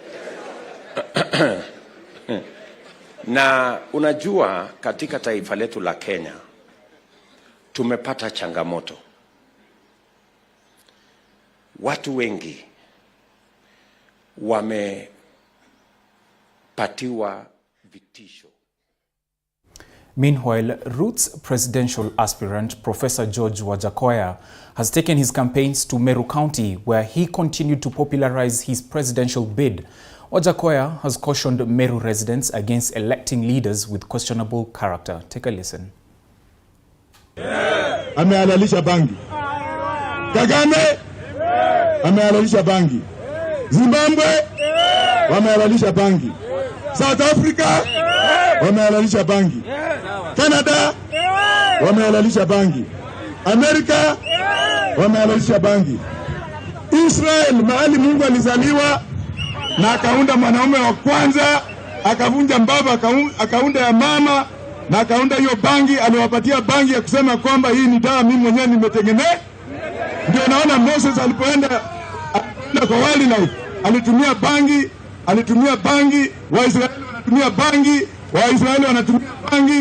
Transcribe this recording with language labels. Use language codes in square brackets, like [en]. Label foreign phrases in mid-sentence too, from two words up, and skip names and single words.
[sw] Na unajua katika taifa letu la Kenya tumepata changamoto. Watu wengi wamepatiwa vitisho. [en] Meanwhile, Roots presidential aspirant Professor George Wajackoyah has taken his campaigns to Meru County, where he continued to popularize his presidential bid. Wajackoyah has cautioned Meru residents against electing leaders with questionable character. Take a listen. [sw] Amehalalisha bangi. Kagame amehalalisha bangi. Zimbabwe wamehalalisha bangi. South Africa wamehalalisha bangi. Canada wamehalalisha bangi. Amerika wamehalalisha bangi. Israel, mahali Mungu alizaliwa na akaunda mwanaume wa kwanza, akavunja mbavu, akaunda ya mama na akaunda hiyo bangi. Aliwapatia bangi ya kusema kwamba hii ni dawa mimi mwenyewe nimetengeneza. Ndio naona Moses alipoenda kwa wildlife alitumia bangi, Waisraeli wanatumia bangi, Waisraeli wanatumia bangi.